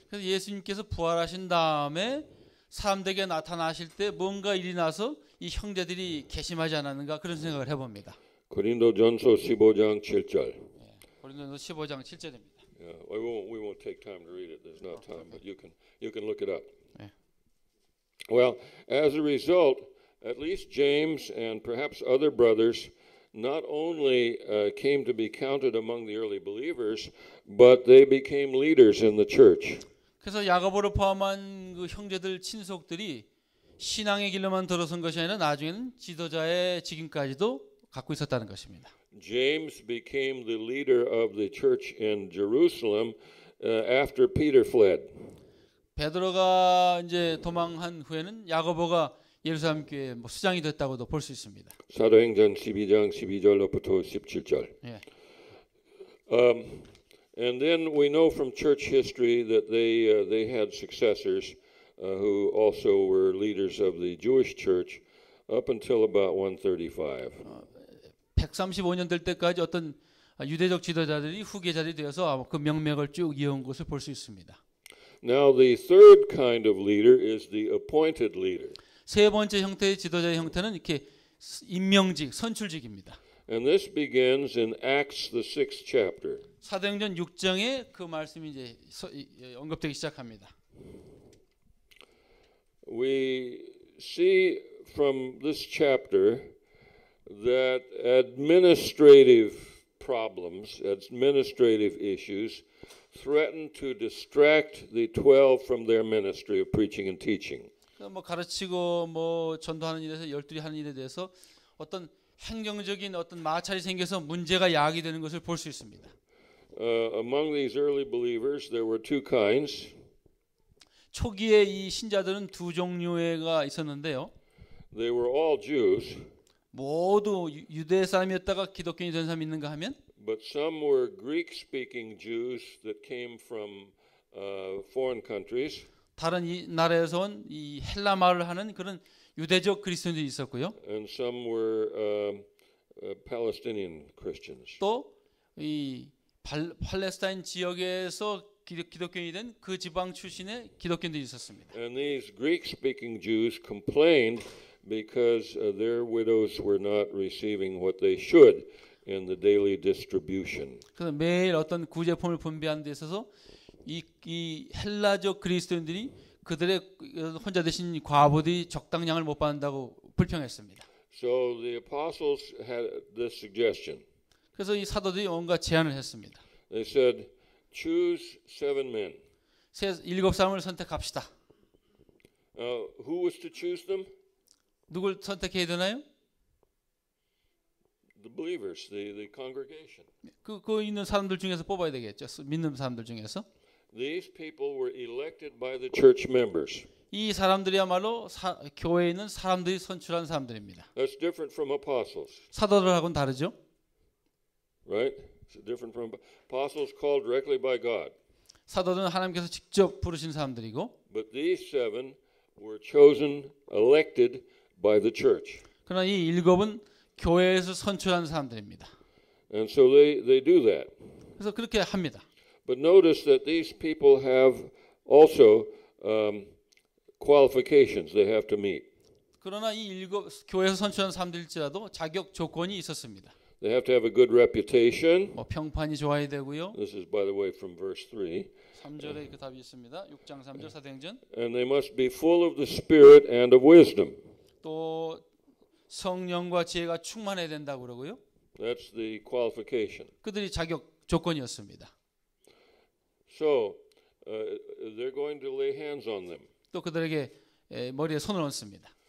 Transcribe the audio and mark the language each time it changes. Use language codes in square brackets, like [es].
[ko] 그래서 예수님께서 부활하신 다음에 사람들에게 나타나실 때 뭔가 일이 나서 이 형제들이 괘씸하지 않았는가 그런 생각을 해봅니다. 고린도전서 15장 7절. 고린도전서 15장 7절입니다. [en] Yeah, we won't take time to read it. There's not time, but you can look it up. [ko] 네. [en] Well, as a result, at least James and perhaps other brothers not only came to be counted among the early believers, but they became leaders in the church. [ko] 그래서 야고보를 포함한 그 형제들 친속들이 신앙의 길로만 들어선 것이 아니라 나중에는 지도자의 직임까지도 갖고 있었다는 것입니다. [en] James became the leader of the church in Jerusalem after Peter fled. [ko] 베드로가 이제 도망한 후에는 야고보가 예루살렘 교회 수장이 됐다고도 볼 수 있습니다. 사도행전 12장 12절로부터 17절. 예. [en] And then we know from church history that they had successors who also were leaders of the Jewish church up until about 135. [ko] 135년 될 때까지 어떤 유대적 지도자들이 후계자들이 되어서 그 명맥을 쭉 이어온 것을 볼 수 있습니다. [en] Now the third kind of leader is the appointed leader. [ko] 세 번째 형태의 지도자의 형태는 이렇게 임명직, 선출직입니다. [en] And this begins in Acts the 6th chapter. [ko] 사도행전 6장에 그 말씀이 이제 언급되기 시작합니다. [en] We see from this chapter that administrative problems, administrative issues, threatened to distract the 12 from their ministry of preaching and teaching. [ko] 뭐 가르치고 뭐 전도하는 일에서 열둘이 하는 일에 대해서 어떤 행정적인 어떤 마찰이 생겨서 문제가 야기 되는 것을 볼 수 있습니다. [en] Among these early believers, there were two kinds. [ko] 초기에 이 신자들은 두 종류가 있었는데요. [en] They were all Jews, [ko] 모두 유대 사람이었다가 기독교인이 된 사람이 있는가 하면 [en] but some were Greek-speaking Jews that came from foreign countries, [ko] 다른 이 나라에서 온 이 헬라 말을 하는 그런 유대적 그리스도인들이 있었고요. [en] and some were Palestinian Christians. [ko] 또 이 팔레스타인 지역에서 기독교인이 된 그 지방 출신의 기독교인들이 있었습니다. [en] And these Greek-speaking Jews complained because their widows were not receiving what they should in the daily distribution. [ko] 그래서 매일 어떤 구제품을 분배하는 데 있어서 이 헬라적 그리스도인들이 그들의 혼자 되신 과부들이 적당량을 못 받는다고 불평했습니다. [en] So the apostles had this suggestion. [ko] 그래서 이 사도들이 뭔가 제안을 했습니다. [en] They said, choose 7 men. [ko] 7사람을 선택합시다. [en] Who was to choose them? [ko] 누굴 선택해야 되나요? [en] The believers, the congregation. [ko] 그 있는 사람들 중에서 뽑아야 되겠죠. 믿는 사람들 중에서. [en] These people were elected by the church members. [ko] 이 사람들이야말로 교회에 있는 사람들이 선출한 사람들입니다. [en] That's different from apostles, [ko] 사도들하고는 다르죠. [en] right? It's different from apostles called directly by God. [ko] 사도들은 하나님께서 직접 부르신 사람들이고, [en] But these 7 were chosen, elected by the church. [ko] 그러나 이 7은 교회에서 선출한 사람들입니다. [en] And so they do that. [ko] 그래서 그렇게 합니다. [en] But notice that these people have also qualifications they have to meet. [ko] 그러나 이 교회에서 선출한 사람들일지라도 자격 조건이 있었습니다. [en] They have to have a good reputation. [ko] 뭐 평판이 좋아야 되고요. [en] This is, by the way, from verse 3. [ko] 3절에 그 답이 있습니다. 6장 3절 사도행전. [en] And they must be full of the Spirit and of wisdom. [ko] 또 성령과 지혜가 충만해야 된다고 그러고요. [en] That's the qualification. [ko] 그들이 자격 조건이었습니다. [en] So they're going to lay hands on them. [ko] 또 그들에게 머리에 손을 얹습니다.